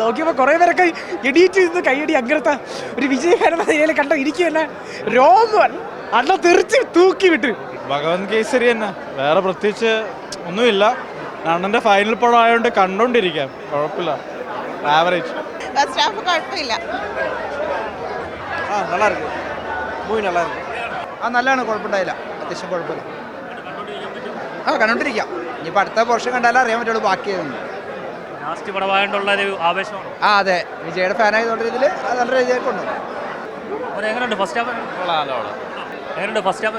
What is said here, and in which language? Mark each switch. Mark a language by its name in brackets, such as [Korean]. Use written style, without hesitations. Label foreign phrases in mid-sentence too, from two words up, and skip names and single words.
[Malayalam] നോക്കിയപ്പോൾ കുറേ പേരൊക്കെ എഡീറ്റ് ചെയ്ത് കയ്യടി. അങ്ങനത്തെ ഒരു വിജയ് ഫാനെന്ന നിലയിൽ കണ്ട എനിക്ക് തന്നെ രോമൻ അണ്ണ തെറിച്ച് തൂക്കി വിട്ട്. ഭഗവത് കേസരി തന്നെ, വേറെ പ്രത്യേകിച്ച് ഒന്നുമില്ല. അണ്ണൻ്റെ ഫൈനൽ പടം ആയതുകൊണ്ട് കണ്ടോണ്ടിരിക്കാം, കുഴപ്പമില്ല. ആവറേജ്. [English] first half [Malayalam] കുഴപ്പമില്ല. [Tamil] நல்லா இருக்கு, மூவி நல்லா இருக்கு. [Malayalam] നല്ലതാണ്, കുഴപ്പമുണ്ടായില്ല, അത്യാവശ്യം കുഴപ്പമില്ല. കണ്ടോണ്ടിരിക്കാം. ഇനിയിപ്പോൾ അടുത്ത പോർഷൻ കണ്ടാലേ അറിയാൻ പറ്റുള്ളൂ ബാക്കിയൊന്നും. ലാസ്റ്റ് പടമായിട്ടുള്ള ഒരു ആവേശമാണ്. അതെ, വിജയുടെ ഫാനായതുകൊണ്ട് ഇതിൽ നല്ല രീതിയിൽ കൊണ്ടു. എങ്ങനെയുണ്ട് [English] first half? [Malayalam] എങ്ങനെയുണ്ട് [English] first half?